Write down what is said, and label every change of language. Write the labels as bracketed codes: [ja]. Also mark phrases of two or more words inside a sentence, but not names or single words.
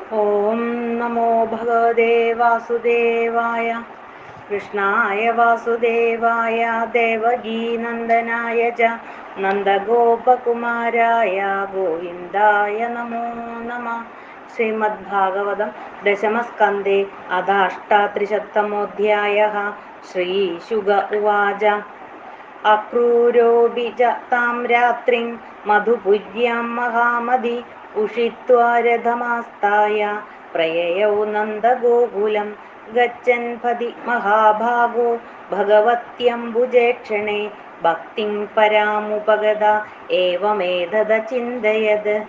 [sa] ഓം നമോ ഭഗവതേ വാസുദേവായ കൃഷ്ണായ വാസുദേവായ ദേവകീനന്ദനായ ച നന്ദഗോപകുമാരായ ഗോവിന്ദായ നമോ നമഃ. ശ്രീമദ്ഭാഗവതം ദശമസ്കന്ധേ അഥാഷ്ടാത്രിശതമോऽധ്യായः. ശ്രീശുക ഉവാച അക്രൂരോऽപി च तां रात्रिं मधुपुर्यां महामതി उषित्वा रथमास्ताय प्रययौ नन्दगोकुलं गच्छन् पदि महाभागो भगवत्यम्बुजेक्षणे भक्तिं परामुपगता एवमेतदचिन्तयत्